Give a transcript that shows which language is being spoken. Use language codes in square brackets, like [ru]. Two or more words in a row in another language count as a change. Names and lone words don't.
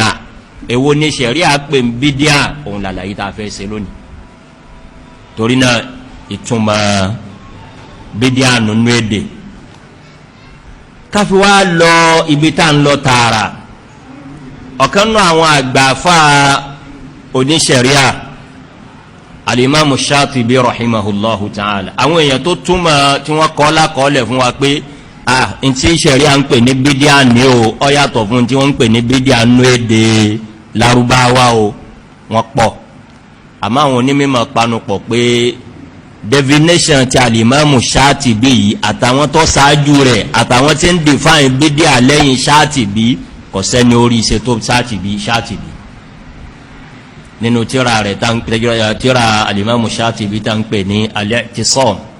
[yo] Èwo ni ṣẹ̀ríà pè ní bídíà òun làlàyé tá a fẹ́ ṣe lónìí. Torí náà ìtumọ̀ bídíà nínú èdè káfí wá lọ ibi tá ń lọ tààrà. Ọ̀kan náà àwọn àgbàfà oníṣẹ̀ríà al-Imam Shatibi [ar] رحمه الله تعالى, [yo] àwọn èèyàn tó túmọ̀ tí wọ́n kọ́ lákọọ́lẹ̀ fún wa pé n tí ṣẹ̀ríà ń pè ní bídíà ní o ó yàtọ̀ fún tí wọ́n ń pè ní bídíà nínú èdè Lárúbáwá o, wọ́n pọ̀. Àmọ́ àwọn onímọ̀ panupọ̀ pé definition ti al-Imam Shatibi yìí àtàwọn tó ṣáájú rẹ̀ àtàwọn tí ń define bídíà lẹ́yìn Shatibi kò sẹ́ni orí iṣẹ́ tó Shatibi nínú tíra rẹ̀ tíra al-Imam Shatibi tá ń pè ní al-i'tisam